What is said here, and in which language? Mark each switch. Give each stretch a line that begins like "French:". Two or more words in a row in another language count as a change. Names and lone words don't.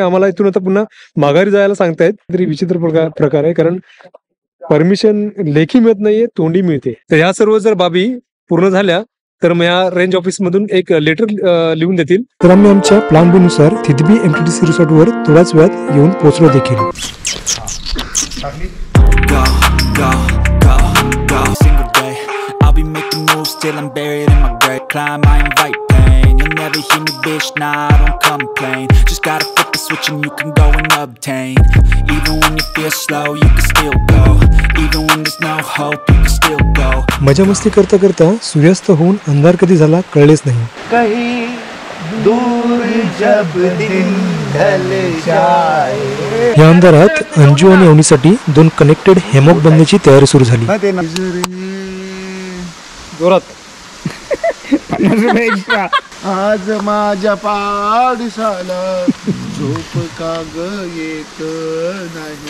Marathi: आम्हाला इथून आता पुन्हा माघारी जायला सांगतायत. तरी विचित्र प्रकार आहे, कारण परमिशन लेखी मिळत नाहीये, तोंडी मिळते. तर ह्या सर्व जर बाबी पूर्ण झाल्या तर मग या
English: range office
Marathi: मधून एक लेटर लिहून देतील. तर आम्ही आमच्या
English: plan B
Marathi: नुसार थितबी एमटीडीसी रिसॉर्ट वर थोड्याच वेळात येऊन पोहोचलो देखील.
English: Never hear me, bitch, nah, I don't complain. Just gotta flip the switch and you can go and obtain. Even when you feel slow, you can still go. Even when there's no hope, you can still go.
Marathi: मजा मस्ती करता करता सूर्यास्त होऊन अंधार कधी झाला कळलेच नाही.
Hindi: कहीं दूर जब दिन ढल जाए.
Marathi: या अंधारात अंजू आणि अवनीसाठी 2
English: connected hammock
Marathi: बनण्याची तयारी सुरू झाली. जोरात आज माझ्या पाडसाला झोप का ग येत नाही.